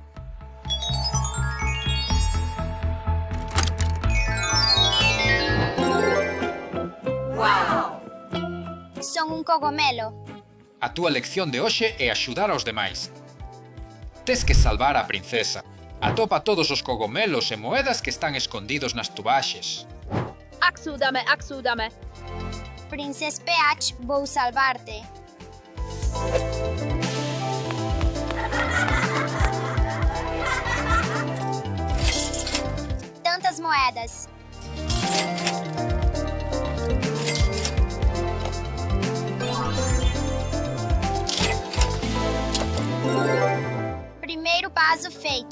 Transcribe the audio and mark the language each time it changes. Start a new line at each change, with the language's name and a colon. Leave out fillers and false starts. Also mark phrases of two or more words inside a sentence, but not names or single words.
Galician: Son un cogomelo. A túa lección de hoxe é axudar aos demais. Tes que salvar a princesa. Atopa todos os cogomelos e moedas que están escondidos nas tubaxes. Axúdame, axúdame. Princess Peach, vou salvarte. Tantas moedas. Primeiro passo feito.